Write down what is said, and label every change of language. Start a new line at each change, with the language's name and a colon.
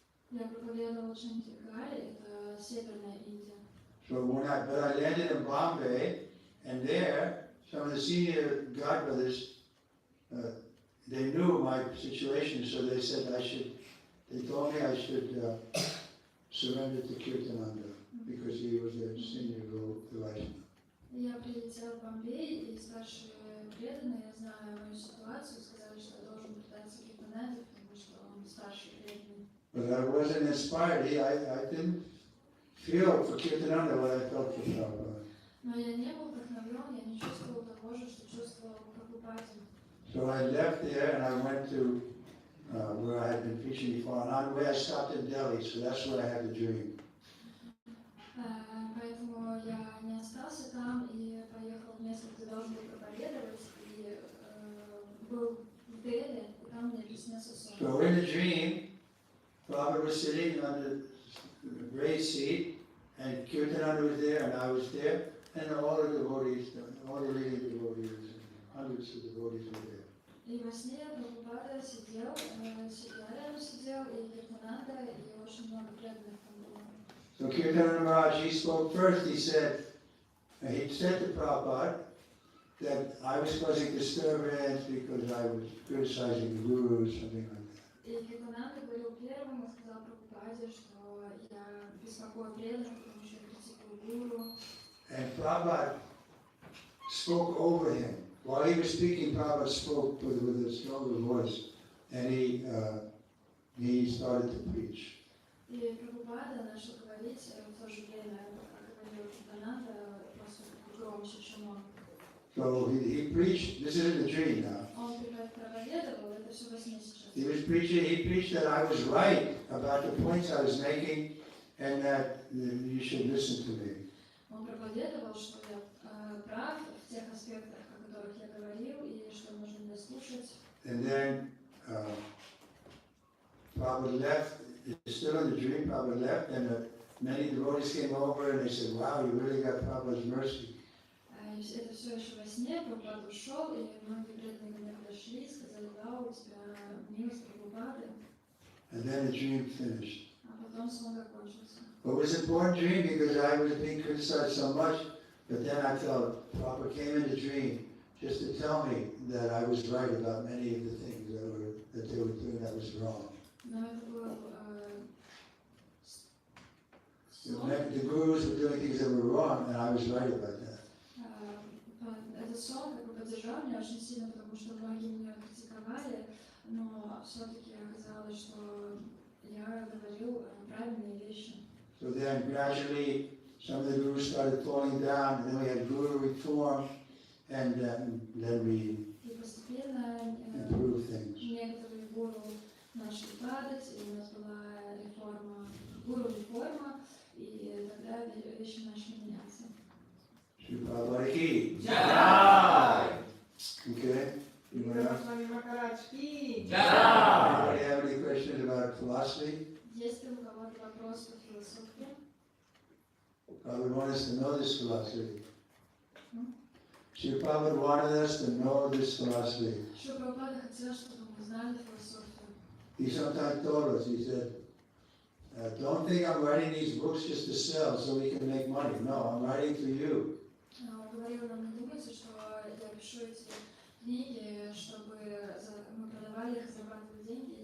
Russian: Я проповедовала в Чандигаре, это Северная Индия.
English: So but I landed in Bombay, and there, some of the senior godbrothers, they knew my situation, so they said they told me I should surrender to Kirtan&Lecture, because he was their senior Vaishnava.
Russian: Я прилетела в Бомбей, и старшие преданные, зная мою ситуацию, сказали, что я должен предаться Kirtan&Lecture, потому что он старший преданный.
English: But I wasn't inspired. I didn't feel for Kirtan&Lecture what I felt for Prabhupada.
Russian: Но я не был вдохновлен, я не чувствовал того же, что чувствовал Прабхупаде.
English: So I left there and I went to where I had been preaching before, and on the way I stopped in Delhi, so that's where I had the dream.
Russian: Поэтому я не остался там и поехал в место, где должен был проповедовать, и был в Дели, и там мне приснился сон.
English: So in the dream, Prabhupada was sitting on the raised seat, and Kirtan&Lecture was there, and I was there, and all the devotees, all the leading devotees, hundreds of devotees were there.
Russian: И во сне Прабхупада сидел, я рядом сидел, и Kirtan&Lecture, и очень много преданных там было.
English: So Kirtan&Lecture Maharaj, he spoke first. He said to Prabhupada that I was causing disturbance because I was criticizing the guru or something like that.
Russian: И Kirtan&Lecture говорил первым, и сказал Прабхупаде, что я беспокою преданных, потому что я критикую гуру.
English: And Prabhupada spoke over him. While he was speaking, Prabhupada spoke with a stronger voice, and he started to preach.
Russian: И Прабхупада начал говорить в то же время, как говорил Kirtan&Lecture, просто громче, чем он.
English: So he preached. This is in the dream now.
Russian: Он проповедовал, это все во сне сейчас.
English: He preached that I was right about the points I was making, and that you should listen to me.
Russian: Он проповедовал, что я прав в тех аспектах, о которых я говорил, и что нужно меня слушать.
English: And then Prabhupada left, still in the dream, Prabhupada left, and many devotees came over and they said, wow, you really got Prabhupada's mercy.
Russian: Это все еще во сне, Прабхупада ушел, и многие преданные ко мне подошли и сказали, да, у тебя милость Прабхупады.
English: And then the dream finished.
Russian: А потом сон закончился.
English: But it was an important dream because I was being criticized so much, but then I felt Prabhupada came in the dream just to tell me that I was right about many of the things that they were doing that was wrong.
Russian: Но это был
English: The gurus were doing things that were wrong, and I was right about that.
Russian: Этот сон как бы поддержал меня очень сильно, потому что многие меня критиковали, но все-таки оказалось, что я говорил правильные вещи.
English: So then gradually some of the gurus started falling down, and then we had guru reform, and then we
Russian: И постепенно
English: improved things.
Russian: некоторые гуру начали падать, и у нас была реформа, гуру-реформа, и тогда вещи начали меняться.
Hindi: Shri Prabhupada ki. Jai!
English: Okay? Anybody else?
Hindi: Махарадж-ки!
English: Anybody have any questions about philosophy?
Russian: Есть ли у кого-то вопрос по философии?
English: Prabhupada wanted us to know this philosophy. Shri Prabhupada wanted us to know this philosophy.
Russian: Что Прабхупада хотел, чтобы мы знали философию.
English: He sometimes told us, he said, don't think I'm writing these books just to sell so we can make money. No, I'm writing for you.
Russian: Он говорил нам, не думайте, что я пишу эти книги, чтобы мы продавали их, зарабатывали деньги.